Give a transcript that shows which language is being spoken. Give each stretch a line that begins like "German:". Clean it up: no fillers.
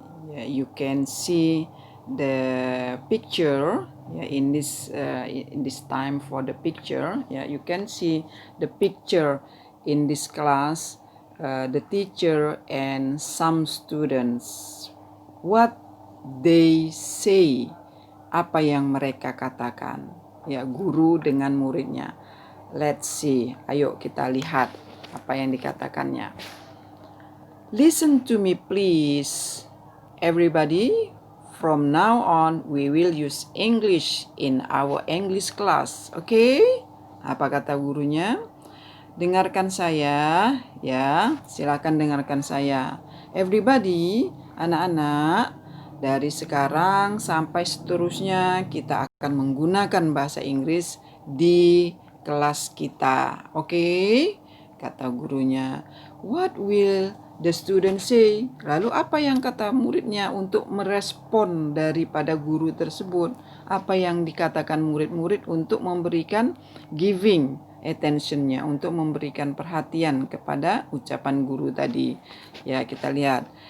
English: Yeah, you can see the picture. Yeah, in this time for the picture. Yeah, you can see the picture in this class. The teacher and some students. What they say.
Indonesian: Apa yang mereka katakan. Ya, guru dengan muridnya.
English: Let's see.
Indonesian: Ayo kita lihat apa yang dikatakannya.
English: Listen to me please. Everybody, from now on we will use English in our English class.
Indonesian: Okay? Apa kata gurunya? Dengarkan saya, ya. Silakan dengarkan saya. Everybody, anak-anak, dari sekarang sampai seterusnya kita akan menggunakan bahasa Inggris di kelas kita. Oke? Kata gurunya.
English: What will the student say?
Indonesian: Lalu apa yang kata muridnya untuk merespon daripada guru tersebut? Apa yang dikatakan murid-murid untuk memberikan
English: giving attention-
Indonesian: nya, untuk memberikan perhatian kepada ucapan guru tadi. Ya, kita lihat.